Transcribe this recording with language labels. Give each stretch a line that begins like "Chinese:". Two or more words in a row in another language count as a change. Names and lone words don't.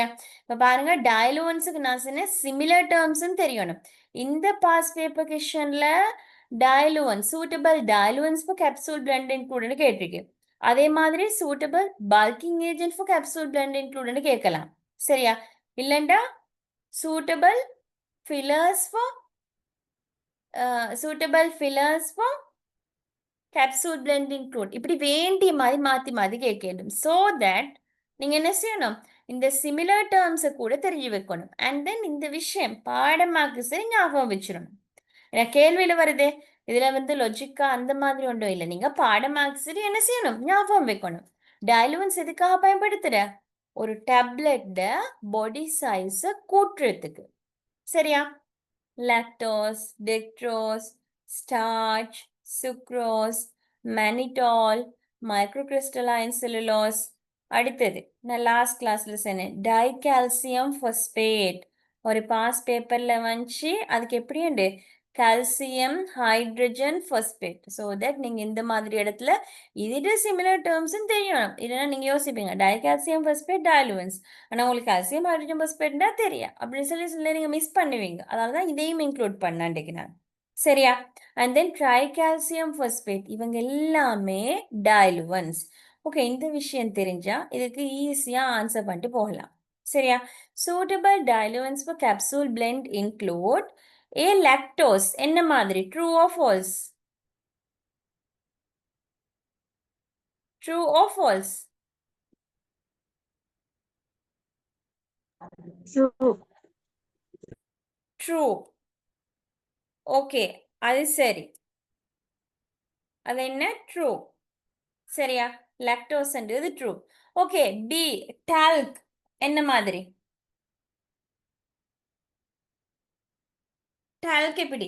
Tamil: இப்ப பாருங்க, டயலுவன்ஸுக்கு நான் சொன்னேன்
English: similar terms
Tamil: தெரியணும். இந்த
English: past paper question diluents suitable diluents for capsule blend include
Tamil: கேட்டிருக்கேன். அதே மாதிரி
English: suitable bulking agent for capsule blend include
Tamil: கேட்கலாம். சரியா? இல்லைண்டா
English: suitable fillers for suitable fillers for capsule blend include
Tamil: இப்படி வேண்டிய மாதிரி மாத்தி மாத்தி கேட்கணும்.
English: so that
Tamil: நீங்க என்ன செய்யணும்? இந்த
English: similar terms
Tamil: கூட தெரிஞ்சு வைக்கணும்.
English: and then
Tamil: இந்த விஷயம் பாடமாக்கு சரி ஞாபகம் வச்சிடணும். ஏன்னா கேள்வியில வருதே இதுல வந்து லொஜிக்கா அந்த மாதிரி ஒன்றும் இல்லை. நீங்க பாடமாக்கு சரி என்ன செய்யணும்? ஞாபகம் வைக்கணும். டயலுவன்ஸ் எதுக்காக பயன்படுத்துற? ஒரு
English: tablet body size
Tamil: கூட்டுறதுக்கு. சரியா?
English: lactose, dextrose, starch, sucrose, mannitol, microcrystalline cellulose.
Tamil: அடுத்தது நான்
English: last class
Tamil: சொன்னேன்
English: dicalcium phosphate
Tamil: ஒரு
English: past paper
Tamil: வந்துச்சு. அதுக்கு எப்படி உண்டு?
English: calcium hydrogen phosphate. so that
Tamil: நீங்க இந்த மாதிரி இடத்துல இது
English: similar terms
Tamil: தெரியணும். இல்லைன்னா நீங்க யோசிப்பீங்க
English: dicalcium phosphate diluents,
Tamil: ஆனால் உங்களுக்கு
English: calcium hydrogen phosphate
Tamil: தெரியும் அப்படின்னு சொல்லி நீங்க மிஸ் பண்ணுவீங்க. அதனால தான் இதையும் இன்க்ளூட் பண்ணாண்டிக்கு நான். சரியா?
English: and then tricalcium phosphate
Tamil: இவங்க எல்லாமே டயலுவன்ஸ். ஓகே, இந்த விஷயம் தெரிஞ்சா இதுக்கு
English: easy answer
Tamil: பண்ணிட்டு போகலாம். சரியா?
English: suitable diluents for capsule blend include A lactose
Tamil: என்ன மாதிரி
English: true or false? True or false? True. True.
Tamil: ஓகே, அது சரி. அது என்ன? ட்ரூ. சரியா? லாக்டோஸ்ன்றது ட்ரூ. ஓகே,
English: B talc
Tamil: என்ன மாதிரி? டால்க் எப்படி?